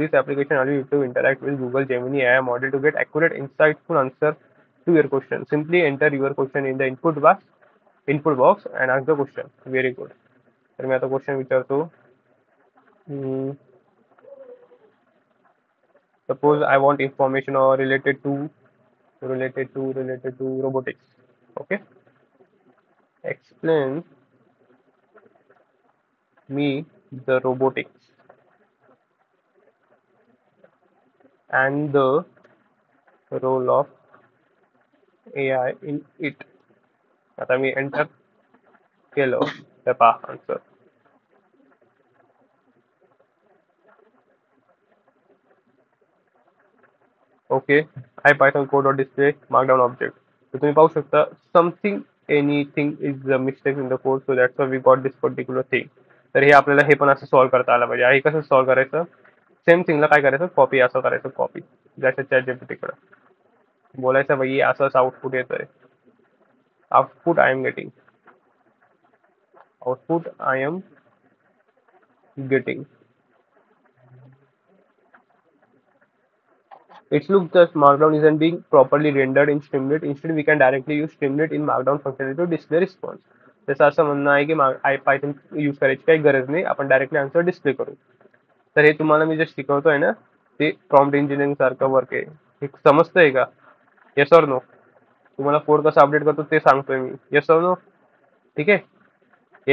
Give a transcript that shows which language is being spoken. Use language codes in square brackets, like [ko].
[en] This application allows you to interact with Google Gemini AI model to get accurate, insightful answer to your question. Simply enter your question in the input box and ask the question. Very good. [mr] तर मी आता question विचारतो. [en] Suppose I want information related to robotics. Okay, explain me the robotics and the role of AI in it. [mr] आता मी enter केलं तर पहा answer. [en] Okay, IPython code or display markdown object. [mr] तर तुम्ही पाहू शकता [en] Something anything is the mistake in the code, so that's we got this particular thing. [mr] तर हे आपल्याला हे पण असं सॉल्व्ह करता आलं पाहिजे. हे कसं सॉल्व्ह करायचं, सेम थिंगला काय करायचं, कॉपी असं करायचं, कॉपी जसं ChatGPT बोलायचं भाई असं असं आउटपुट येत आहे. [en] Output I am getting, output I am getting. It looks that Markdown isn't being properly rendered in Streamlit. Instead, we can directly use Streamlit in Markdown functionality to display response. [mr] जसं असं म्हणणं आहे की IPython use करायची काही गरज नाही, आपण डायरेक्टली आन्सर डिस्प्ले करू. तर हे तुम्हाला मी जे शिकवतोय ना, ते प्रॉम्प्ट इंजिनिअरिंग सारखं वर्क आहे. हे समजतंय का? [en] Yes or no? [mr] तुम्हाला कोड कसा अपडेट करतो ते सांगतोय मी. [en] Yes or no? [mr] ठीक आहे.